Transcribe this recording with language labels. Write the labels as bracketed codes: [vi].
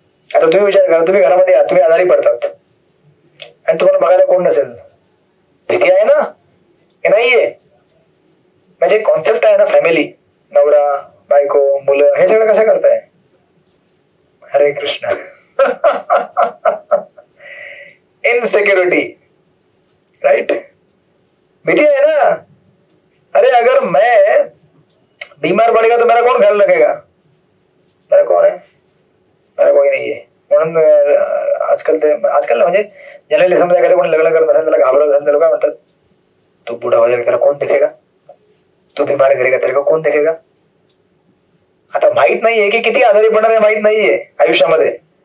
[mr] आता तुम्ही विचार करा, तुम्ही घरामध्ये या, तुम्ही आजारी पडतात आणि तुम्हाला बघायला कोण नसेल. भीती आहे ना, हे नाहीये. म्हणजे कॉन्सेप्ट आहे ना, फॅमिली, नवरा बायको मुलं, हे सगळं कसं करताय. हरे कृष्ण. [hi] इनसिक्योरिटी, राइट, भीती है ना. अरे अगर मैं बीमार पड़ेगा तो मेरा कौन ख्याल रखेगा. मेरा कौन है, मेरा कोई नहीं है. [mr] म्हणून आजकाल म्हणजे ज्याला समजा एखाद्या कोणी लग्न करत असेल, त्याला घाबरत असेल, त्याला काय म्हणतात, [hi] तू बुढा हो जाएगा तेरा कौन दिखेगा, तू बीमार करेगा तेरे को कौन दिखेगा. [mr] आता माहित नाहीये की किती आजारी पडणार आहे, माहित नाहीये आयुष्यामध्ये.